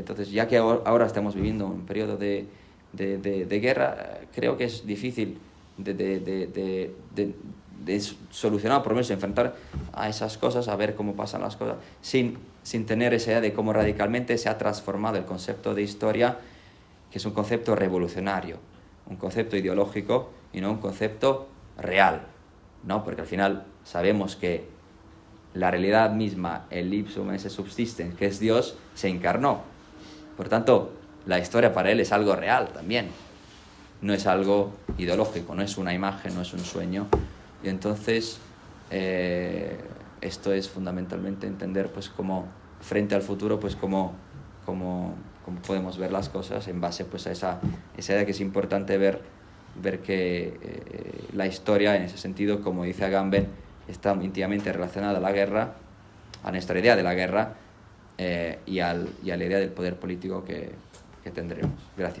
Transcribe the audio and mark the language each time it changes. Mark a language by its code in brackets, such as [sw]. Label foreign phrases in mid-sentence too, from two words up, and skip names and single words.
[es] Entonces, ya que ahora estamos viviendo un periodo de guerra, creo que es difícil de solucionar, por lo menos enfrentar a esas cosas, a ver cómo pasan las cosas, sin tener esa idea de cómo radicalmente se ha transformado el concepto de historia, que es un concepto revolucionario, un concepto ideológico y no un concepto real, ¿no? Porque al final sabemos que la realidad misma, el [la] ipsum esse subsistens, [es] que es Dios, se encarnó. Por tanto, la historia para él es algo real también. No es algo ideológico, no es una imagen, no es un sueño. Y entonces, esto es fundamentalmente entender, pues, cómo frente al futuro, pues, cómo podemos ver las cosas en base, pues, a esa idea que es importante ver que la historia, en ese sentido, como dice Agamben, está íntimamente relacionada a la guerra, a nuestra idea de la guerra, y a la idea del poder político que tendremos.